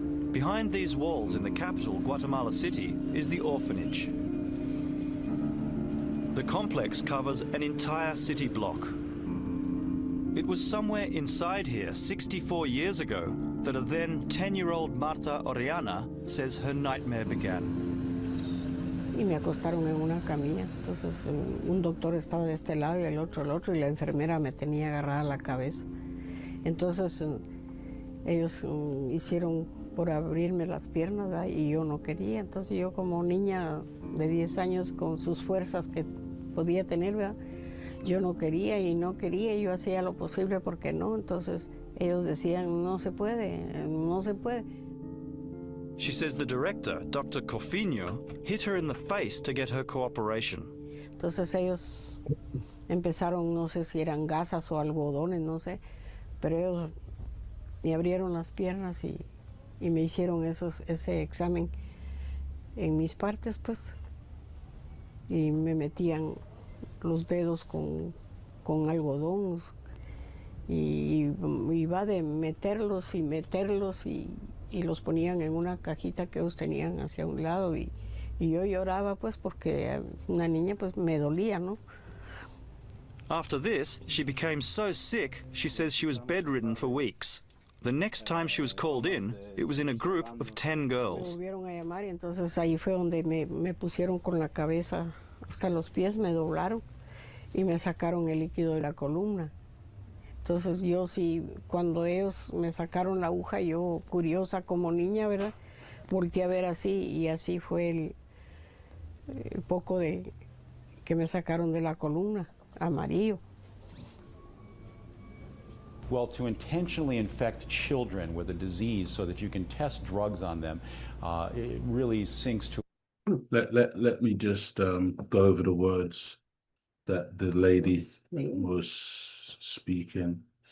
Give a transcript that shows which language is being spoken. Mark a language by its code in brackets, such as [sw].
[en] Behind these walls in the capital, Guatemala City, is the orphanage. The complex covers an entire city block. It was somewhere inside here 64 years ago that a then 10-year-old Marta Oriana says her nightmare began. [es] Y me acostaron en una camilla. Entonces un doctor estaba de este lado y el otro, y la enfermera me tenía agarrada la cabeza. Entonces ellos hicieron por abrirme las piernas, ¿verdad? Y yo no quería. Entonces yo, como niña de 10 años, con sus fuerzas que podía tener, ¿verdad? Yo no quería y no quería, yo hacía lo posible porque no. Entonces ellos decían, no se puede, no se puede. [en] She says the director, Dr. Cofinho, hit her in the face to get her cooperation. [es] Entonces ellos empezaron, no sé si eran gasas o algodones, no sé, pero ellos me abrieron las piernas y me hicieron ese examen en mis partes, pues, y me metían los dedos con algodón y iba de meterlos y los ponían en una cajita que ellos tenían hacia un lado y yo lloraba, pues, porque una niña, pues, me dolía, ¿no? [en] After this, she became so sick, she says she was bedridden for weeks. The next time she was called in, it was in a group of 10 girls. [es] Me volvieron a llamar y entonces ahí fue donde me pusieron con la cabeza hasta los pies, me doblaron y me sacaron el líquido de la columna. Entonces yo sí, cuando ellos me sacaron la aguja, yo, curiosa como niña, ¿verdad? Volteé a ver así y así fue el poco de que me sacaron de la columna, amarillo. [en] Well, to intentionally infect children with a disease so that you can test drugs on them, it really sinks to... Let me just go over the words that the lady was speaking.